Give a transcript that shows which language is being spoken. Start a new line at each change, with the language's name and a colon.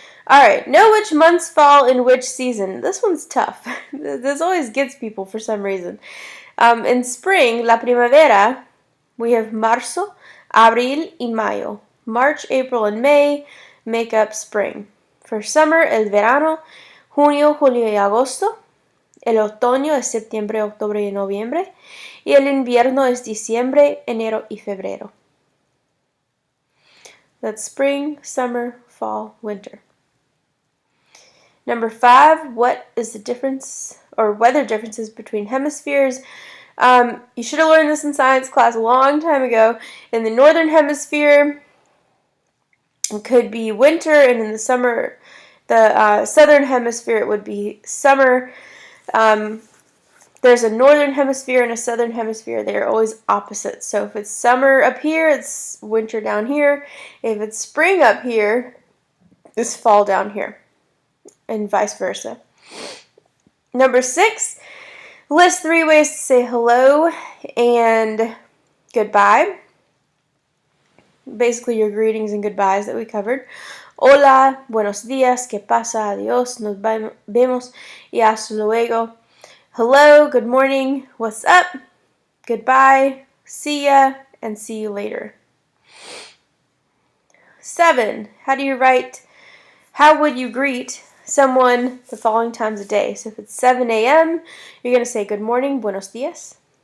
English: Alright, know which months fall in which season. This one's tough. This always gets people for some reason. In spring,
Spanish: la primavera,
English: we have
Spanish: marzo, abril, y mayo.
English: March, April, and May make up spring. For summer,
Spanish: el verano, junio, julio, y agosto. El otoño es septiembre, octubre, y noviembre. Y el invierno es diciembre, enero, y febrero.
English: That's spring, summer, fall, winter. Number 5, what is the difference or weather differences between hemispheres? You should have learned this in science class a long time ago. In the northern hemisphere, it could be winter, and in the summer, the southern hemisphere, it would be summer. There's a northern hemisphere and a southern hemisphere. They are always opposite. So if it's summer up here, it's winter down here. If it's spring up here, it's fall down here, and vice versa. Number 6, list 3 ways to say hello and goodbye. Basically your greetings and goodbyes that we covered.
Spanish: Hola, buenos días, ¿qué pasa? Adiós, nos vemos, y hasta luego.
English: Hello, good morning, what's up? Goodbye, see ya, and see you later. 7, how would you greet someone the following times a day? So if it's 7 a.m., you're going to say good morning,
Spanish: buenos días.